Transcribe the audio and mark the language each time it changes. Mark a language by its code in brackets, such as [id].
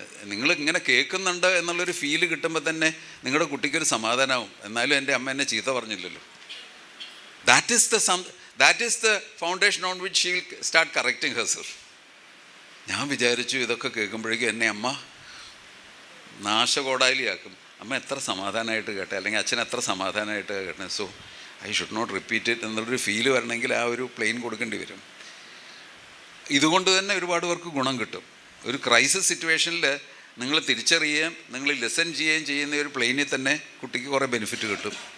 [ml] നിങ്ങളിങ്ങനെ കേൾക്കുന്നുണ്ട് എന്നുള്ളൊരു ഫീല് കിട്ടുമ്പോൾ തന്നെ നിങ്ങളുടെ കുട്ടിക്കൊരു സമാധാനമാവും. എന്നാലും എൻ്റെ അമ്മ എന്നെ ചീത്ത പറഞ്ഞില്ലല്ലോ. [en] That is the foundation on which she will start correcting herself. [ml] ഞാൻ വിചാരിച്ചു ഇതൊക്കെ കേൾക്കുമ്പോഴേക്കും എന്നെ അമ്മ നാശകോടാലിയാക്കും. അമ്മ എത്ര സമാധാനമായിട്ട് കേട്ടെ, അല്ലെങ്കിൽ അച്ഛൻ എത്ര സമാധാനമായിട്ട് കേട്ടെ. [en] so I should not repeat it [ml] എന്നുള്ളൊരു ഫീല് വരണമെങ്കിൽ ആ ഒരു പ്ലെയിൻ കൊടുക്കേണ്ടി വരും. ഇതുകൊണ്ട് തന്നെ ഒരുപാട് പേർക്ക് ഗുണം കിട്ടും. ഒരു ക്രൈസിസ് സിറ്റുവേഷനിൽ നിങ്ങൾ തിരിച്ചറിയുകയും നിങ്ങൾ ലിസൺ ചെയ്യുകയും ചെയ്യുന്ന ഒരു പ്ലെയിനിൽ തന്നെ കുട്ടിക്ക് കുറേ ബെനിഫിറ്റ് കിട്ടും.